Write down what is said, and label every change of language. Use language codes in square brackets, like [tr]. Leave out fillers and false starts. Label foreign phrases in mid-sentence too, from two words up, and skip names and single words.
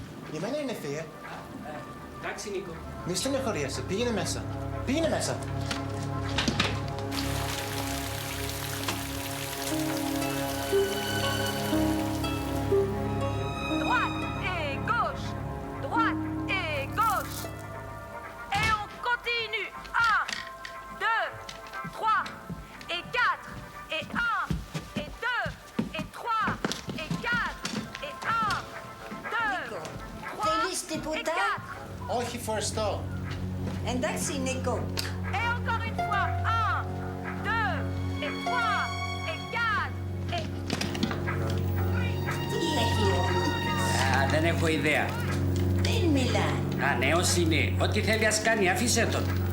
[el] Για μένα είναι ευθεία. Εντάξει, Νίκο. Μη στενοχωριέσαι. Πήγαινε μέσα. Πήγαινε μέσα. [fr] Droite et gauche. Droite et gauche. Et on continue. 1, 2, 3 et 4 et 1 et 2 et 3 et 4 et 1, 2, 3 [el] Θέλεις [fr] et [el] τίποτα? 4. Όχι φορεστό. Εντάξει, Νίκο. [fr] Et encore une fois. 1, 2 et 3 et 4 et... [el] Τι έχει ο Νίκος? Δεν έχω ιδέα. Δεν μιλάει. Νέος είναι. Ό,τι θέλει ας κάνει. Αφήσε τον.